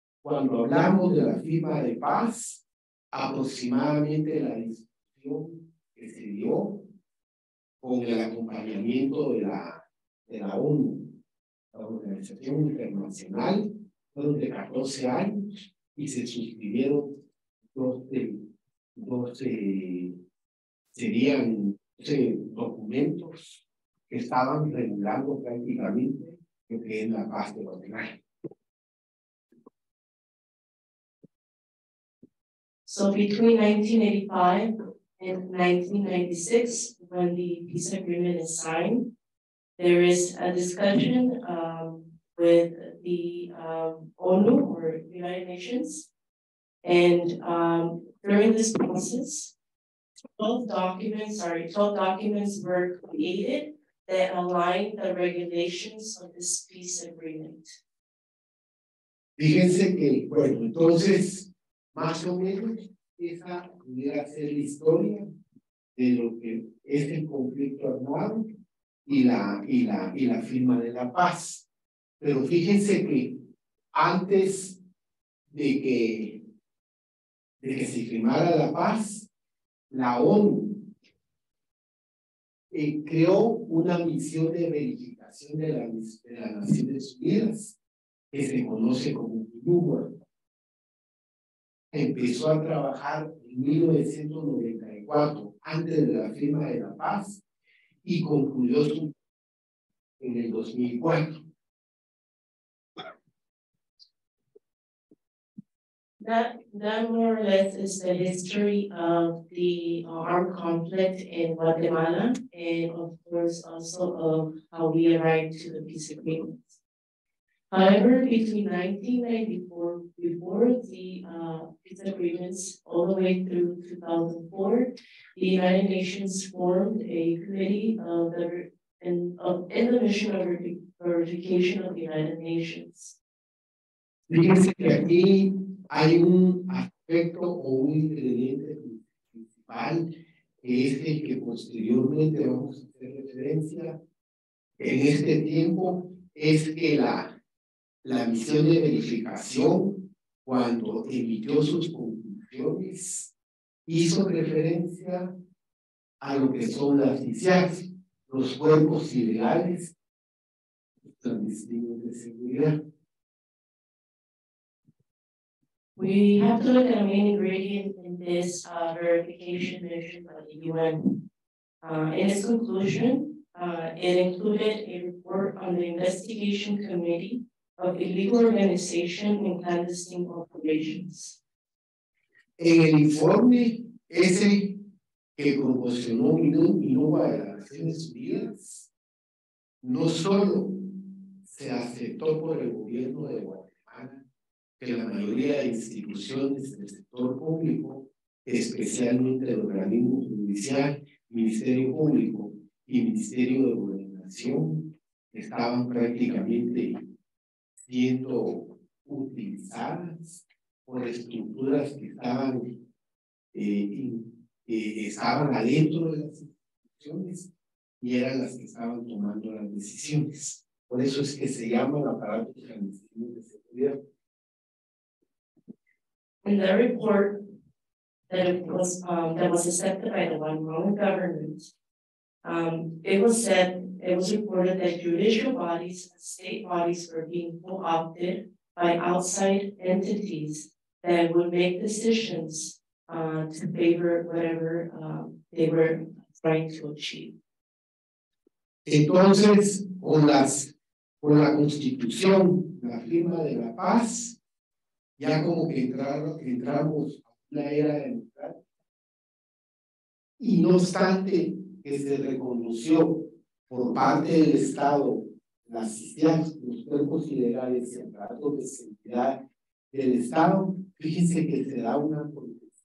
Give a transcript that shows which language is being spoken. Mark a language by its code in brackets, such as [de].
[es] Cuando hablamos de la firma de paz, aproximadamente la discusión que se dio con el acompañamiento de la ONU, la Organización Internacional, fueron de 14 años y se suscribieron 12 serían documentos que estaban regulando prácticamente lo que es la paz de Guatemala. [en] So between 1985 and 1996, when the peace agreement is signed, there is a discussion with the ONU or United Nations, and during this process, 12 documents were created that align the regulations of this peace agreement. [es] Fíjense que, bueno, entonces, más o menos, esa pudiera ser la historia de lo que es el conflicto armado y la firma de la paz. Pero fíjense que antes de que se firmara la paz, la ONU creó una misión de verificación de las Naciones Unidas, que se conoce como MINUR. Empezó a trabajar en 1994, antes de la firma de la paz, y concluyó en el 2004. [en] That more or less is the history of the armed conflict in Guatemala, and of course also of how we arrived to the peace agreement. However, between 1994, before the peace agreements, all the way through 2004, the United Nations formed a committee in the mission of verification of the United Nations. [es] Fíjense que aquí hay un aspecto o un ingrediente principal que es el que posteriormente vamos a hacer referencia en este tiempo, es que la misión de verificación, cuando emitió sus conclusiones, hizo referencia a lo que son las ICIAC, los cuerpos ilegales, los clandestinos de seguridad. [en] We have to look at a main ingredient in this verification mission by the UN. In its conclusion, it included a report on the investigation committee of illegal organization and clandestine operations. [es] En el informe ese que proporcionó MINUBA de las Naciones Unidas, no solo se aceptó por el gobierno de Guatemala que la mayoría de instituciones del sector público, especialmente el organismo judicial, Ministerio Público y Ministerio de Gobernación, estaban prácticamente siendo utilizadas por estructuras que estaban adentro de las instituciones y eran las que estaban tomando las decisiones. Por eso es que se llaman aparatos clandestinos de seguridad. [en] In the report that was accepted by the Guatemalan government, it was reported that judicial bodies and state bodies were being co-opted by outside entities that would make decisions to favor whatever they were trying to achieve. [es] Entonces, con la Constitución, la firma de la paz, ya como que entramos a una era democrática. Y no obstante que se reconoció por parte del Estado las ICIAC, los cuerpos ilegales y aparatos de seguridad del Estado, fíjense que se da una protección